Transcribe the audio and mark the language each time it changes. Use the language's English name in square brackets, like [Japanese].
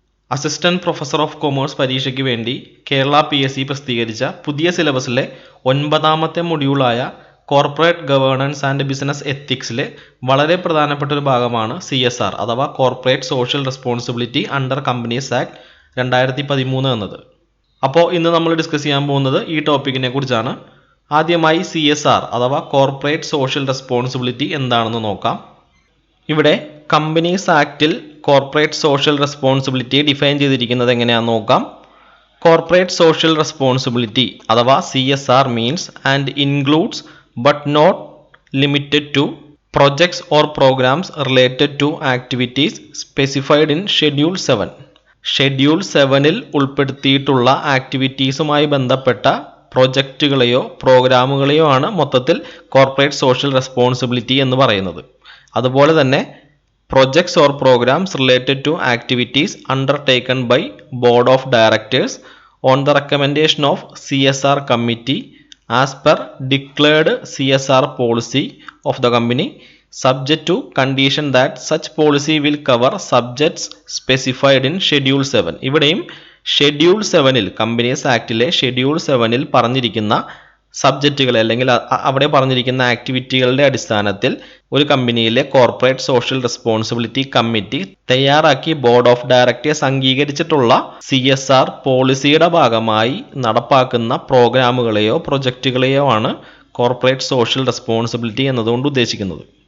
[Malayalam] Assistant professor of commerce പരീക്ഷയ്ക്ക് വേണ്ടി Kerala PSC പ്രസിദ്ധീകരിച്ച പുതിയ സിലബസിലെ 9ാമത്തെ മൊഡ്യൂളായ കോർപ്പറേറ്റ് ഗവേണൻസ് ആൻഡ് ബിസിനസ് എത്തിക്സിലെ വളരെ പ്രധാനപ്പെട്ട ഒരു ഭാഗമാണ് CSR അഥവാ corporate social responsibility under companies act 2013 എന്നത്. അപ്പോൾ ഇന്ന് നമ്മൾ ഡിസ്കസ് ചെയ്യാൻ പോകുന്നത് ഈ ടോപ്പിക്കിനെ കുറിച്ചാണ്. ആദ്യമായി CSR അഥവാ കോർപ്പറേറ്റ് സോഷ്യൽ റെസ്പോൺസിബിലിറ്റി എന്താണെന്ന് നോക്കാം. ഇവിടെ companies ആക്ടിൽ corporate social responsibility define ചെയ്തിരിക്കുന്നത് എങ്ങനെയാണെന്ന് നോക്കാം. [English] Corporate social responsibility അഥവാ CSR means and includes but not limited to projects or programs related to activities specified in Schedule 7. [Malayalam] Schedule 7-ൽ ഉൾപ്പെടുത്തിയിട്ടുള്ള ആക്ടിവിറ്റീസുമായി ബന്ധപ്പെട്ട പ്രൊജക്റ്റുകളെയോ പ്രോഗ്രാമുകളെയോ ആണ് മൊത്തത്തിൽ കോർപ്പറേറ്റ് സോഷ്യൽ റെസ്പോൺസിബിലിറ്റി എന്ന് പറയുന്നത്. അതുപോലെ തന്നെ [English] projects or programs related to activities undertaken by Board of Directors on the recommendation of CSR committee as per declared CSR policy of the company, subject to condition that such policy will cover subjects specified in Schedule 7. [Malayalam] ഇവിടെയും schedule 7-ൽ companies ആക്ടിലെ schedule 7-ൽ പറഞ്ഞിരിക്കുന്ന സബ്ജക്റ്റുകൾ അല്ലെങ്കിൽ അവിടെ പറഞ്ഞിരിക്കുന്ന ആക്ടിവിറ്റികളുടെ അടിസ്ഥാനത്തിൽ ഒരു കമ്പനിയിലെ corporate social responsibility committee തയ്യാറാക്കി board of directors അംഗീകരിച്ചിട്ടുള്ള CSR പോളിസിയുടെ ഭാഗമായി നടപ്പാക്കുന്ന പ്രോഗ്രാമുകളെയോ പ്രൊജക്റ്റുകളെയോ ആണ് കോർപ്പറേറ്റ് സോഷ്യൽ റെസ്പോൺസിബിലിറ്റി എന്നതുകൊണ്ട് ഉദ്ദേശിക്കുന്നത്.